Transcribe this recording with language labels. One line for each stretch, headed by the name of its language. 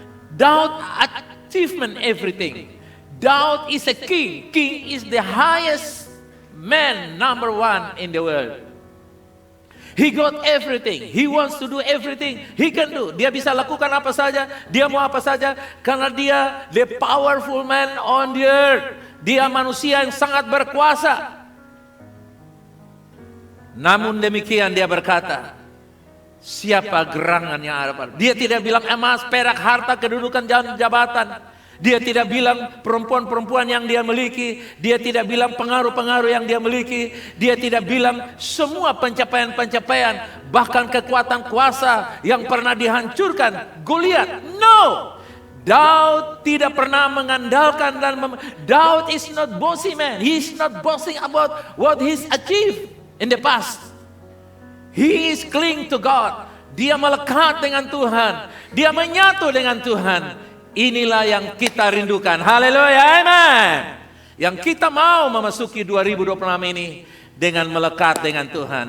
English: Daud achievement everything. Daud is a king. King is the highest man, number 1 in the world. He got everything. He wants to do everything. He can do.
Indonesian: Dia bisa lakukan apa saja. Dia mau apa saja. Karena dia
English: the powerful man on the earth.
Indonesian: Dia manusia yang sangat berkuasa. Namun demikian dia berkata, siapa gerangan yang ada pada? Dia tidak bilang emas, perak, harta, kedudukan, jabatan. Dia tidak bilang perempuan-perempuan yang dia miliki. Dia tidak bilang pengaruh-pengaruh yang dia miliki. Dia tidak bilang semua pencapaian-pencapaian, bahkan kekuatan kuasa yang pernah dihancurkan Goliat. No! Daud tidak pernah mengandalkan dan Daud
English: is not bossy man. He is not boasting about what he's achieved in the past. He is cling to God.
Indonesian: Dia melekat dengan Tuhan. Dia menyatu dengan Tuhan. Inilah yang kita rindukan. Haleluya, amen. Yang kita mau memasuki 2026 ini dengan melekat dengan Tuhan.